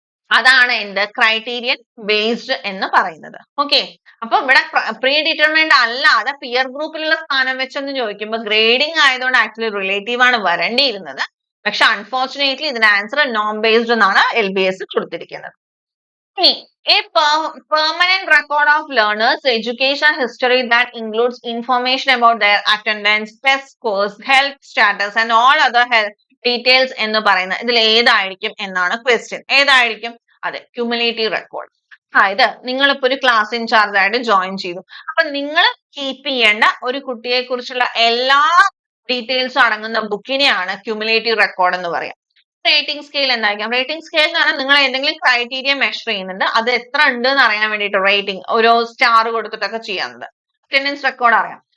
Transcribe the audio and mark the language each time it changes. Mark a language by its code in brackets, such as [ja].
[ml] അതാണ് എന്ത് criterion based എന്ന് പറയുന്നത്. ഓക്കെ, അപ്പൊ ഇവിടെ പ്രീ ഡിറ്റർമൈൻഡ് അല്ലാതെ പിയർ ഗ്രൂപ്പിലുള്ള സ്ഥാനം വെച്ചൊന്ന് ചോദിക്കുമ്പോൾ ഗ്രേഡിംഗ് ആയതുകൊണ്ട് ആക്ച്വലി റിലേറ്റീവ് ആണ് വരേണ്ടിയിരുന്നത്. പക്ഷെ അൺഫോർച്ചുനേറ്റ്ലി ഇതിന്റെ ആൻസർ നോം ബേസ്ഡ് എന്നാണ് LBS കൊടുത്തിരിക്കുന്നത്. [en] A permanent record of learners' education history that includes information about their attendance, test scores, health status and all other health details [ml] എന്ന് പറയുന്നത് ഇതിൽ ഏതായിരിക്കും എന്നാണ് ക്വസ്റ്റ്യൻ. ഏതായിരിക്കും? അതെ, ക്യുമുലേറ്റീവ് റെക്കോർഡ്. അതായത് നിങ്ങളിപ്പോ ഒരു ക്ലാസ് ഇൻചാർജ് ആയിട്ട് ജോയിൻ ചെയ്തു. അപ്പൊ നിങ്ങൾ കീപ്പ് ചെയ്യേണ്ട ഒരു കുട്ടിയെ കുറിച്ചുള്ള എല്ലാ ഡീറ്റെയിൽസും അടങ്ങുന്ന ബുക്കിനെയാണ് ക്യുമുലേറ്റീവ് റെക്കോർഡ് എന്ന് പറയാം. റേറ്റിംഗ് സ്കെയിൽ എന്തായിരിക്കും? റേറ്റിംഗ് സ്കെയിൽ എന്ന് പറഞ്ഞാൽ നിങ്ങൾ എന്തെങ്കിലും ക്രൈറ്റീരിയ മെഷർ ചെയ്യുന്നുണ്ട്, അത് എത്ര ഉണ്ട് എന്ന് അറിയാൻ വേണ്ടിയിട്ട് റേറ്റിംഗ് ഓരോ സ്റ്റാർ കൊടുത്തിട്ടൊക്കെ ചെയ്യാറുണ്ട്. അറ്റൻഡൻസ് റെക്കോർഡ് അറിയാം.